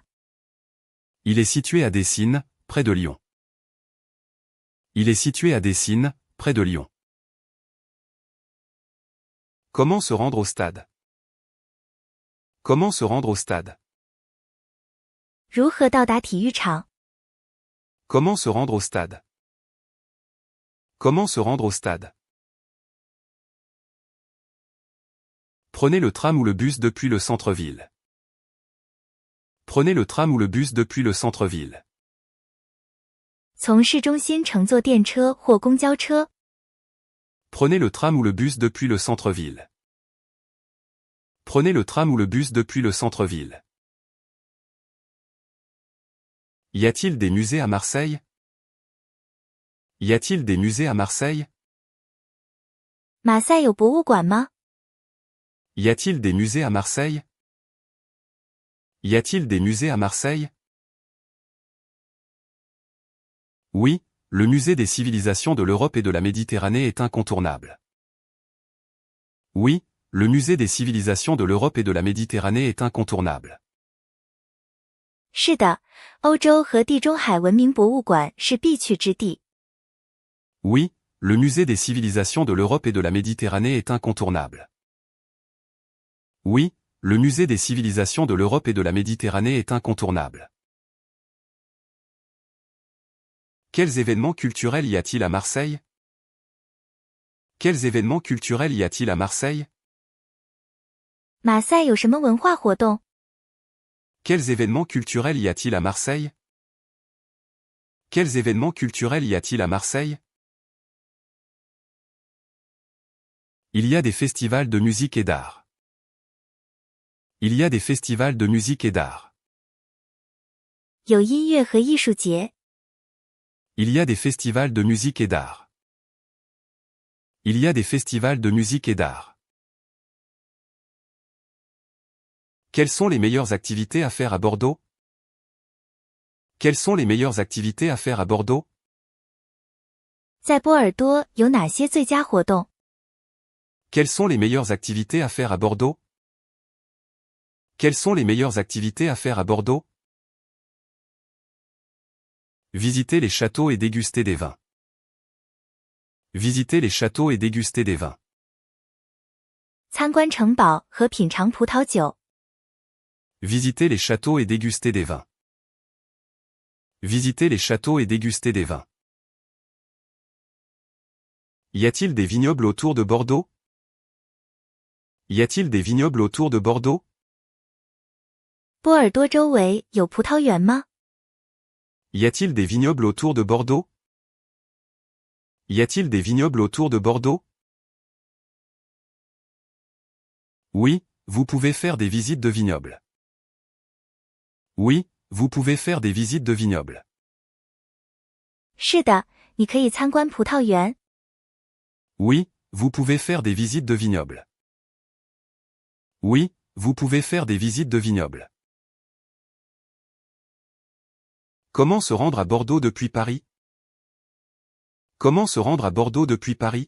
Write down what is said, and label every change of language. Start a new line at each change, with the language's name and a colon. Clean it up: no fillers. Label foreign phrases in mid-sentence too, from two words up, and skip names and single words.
French: Il est situé à Dessines, près de Lyon. Il est situé à Dessines, près de Lyon. Comment se rendre au stade? Comment se rendre au stade?
Chinese: 如何到达体育场？
French: Comment se rendre au stade? Comment se rendre au stade? Prenez le tram ou le bus depuis le centre-ville. Prenez le tram ou le bus depuis le centre-ville.
Chinese: 从市中心乘坐电车或公交车。
French: Prenez le tram ou le bus depuis le centre-ville. Prenez le tram ou le bus depuis le centre-ville. Y a-t-il des musées à Marseille? Y a-t-il des musées à Marseille?
Chinese: 马赛有博物馆吗？
French: Y a-t-il des musées à Marseille? Y a-t-il des musées à Marseille? Oui, le musée des civilisations de l'Europe et de la Méditerranée est incontournable. Oui, le musée des civilisations de l'Europe et de la Méditerranée est incontournable.
Chinese: 是的， 欧洲和地中海文明博物馆是必去之地。
French: Oui, le musée des civilisations de l'Europe et de la Méditerranée est incontournable. Oui, le musée des civilisations de l'Europe et de la Méditerranée est incontournable. Quels événements culturels y a-t-il à Marseille? Quels événements culturels y a-t-il à Marseille?
Chinese: 马赛有什么文化活动？
French: Quels événements culturels y a-t-il à Marseille? Quels événements culturels y a-t-il à Marseille? Il y a des festivals de musique et d'art. Il y a des festivals de musique et d'art.
Chinese: 有音乐和艺术节。
French: Il y a des festivals de musique et d'art. Il y a des festivals de musique et d'art. Quelles sont les meilleures activités à faire à Bordeaux? Quelles sont les meilleures activités à faire à Bordeaux?
Chinese: 在波尔多有哪些最佳活动？
French: Quelles sont les meilleures activités à faire à Bordeaux? Quelles sont les meilleures activités à faire à Bordeaux? Visiter les châteaux et déguster des vins. Visiter les châteaux et déguster des vins.
Chinese: 参观城堡和品尝葡萄酒。
French: Visiter les châteaux et déguster des vins. Visiter les châteaux et déguster des vins. Y a-t-il des vignobles autour de Bordeaux? Y a-t-il des vignobles autour de Bordeaux?
Chinese: 波尔多周围有葡萄园吗？
French: Y a-t-il des vignobles autour de Bordeaux? Y a-t-il des vignobles autour de Bordeaux? Oui, vous pouvez faire des visites de vignobles. Oui, vous pouvez faire des visites de vignobles.
Chinese: 是的，你可以参观葡萄园。
French: Oui, vous pouvez faire des visites de vignobles. Oui, vous pouvez faire des visites de vignobles. Comment se rendre à Bordeaux depuis Paris? Comment se rendre à Bordeaux depuis Paris?